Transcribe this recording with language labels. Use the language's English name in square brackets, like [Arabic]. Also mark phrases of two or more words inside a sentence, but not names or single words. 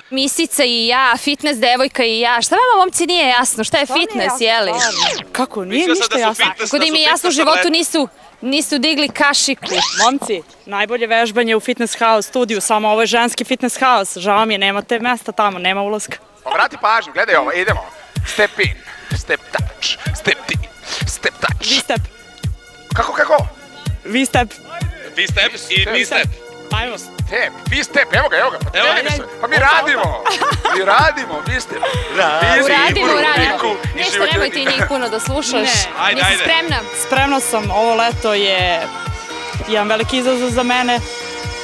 [Serbian] Misica i ja, fitness devojka i ja. Šta vama, momci, nije jasno? Šta je fitness, jeli? Kako, nije ništa jasno. Kako da im je jasno u životu nisu digli kašiku. Momci, najbolje vežbanje u Fitness House studiju, samo ovo je ženski Fitness House. Žao mi je, nemate mesta tamo, nema ulazka. Obrati pažnju, gledaj ovo, idemo. [English] Step in, step touch, step in, step touch. [Serbian] V-step. Kako? V-step. V-step i mi-step. Ajmo. V-step, evo ga. Pa mi radimo, V-step. Radimo. Ništa, nemoj ti njih puno da slušaš. Nisi spremna? Spremna sam, ovo leto je jedan veliki izazov za mene.